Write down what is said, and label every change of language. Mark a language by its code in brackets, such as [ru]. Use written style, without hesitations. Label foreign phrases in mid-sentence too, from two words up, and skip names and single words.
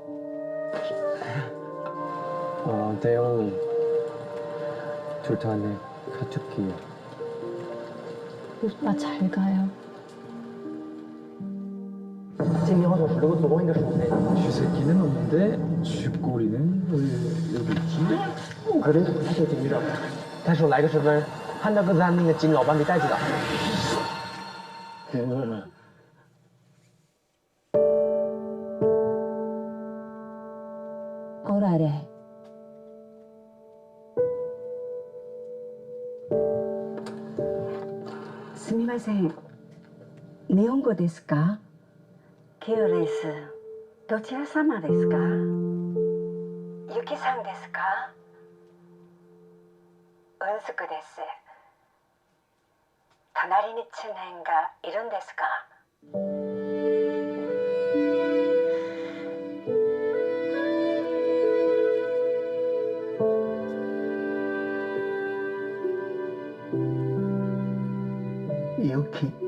[ko] 대형님, 좋다네. 카츠키요. 오빠 잘 가요. 신경을 그리고 두고 있는 것인데. 쥐새끼는 없는데 쥐꼬리는 왜 여기 있지? 그래, [zh] 他就听着。但是我来的时候，看到个咱那个金老板给带去了。过来嘞。 [ja] すみません。日本語ですか？キヨです。どちら様ですか？ユキさんですか？ウンスクです。隣に知念がいるんですか？ユキ。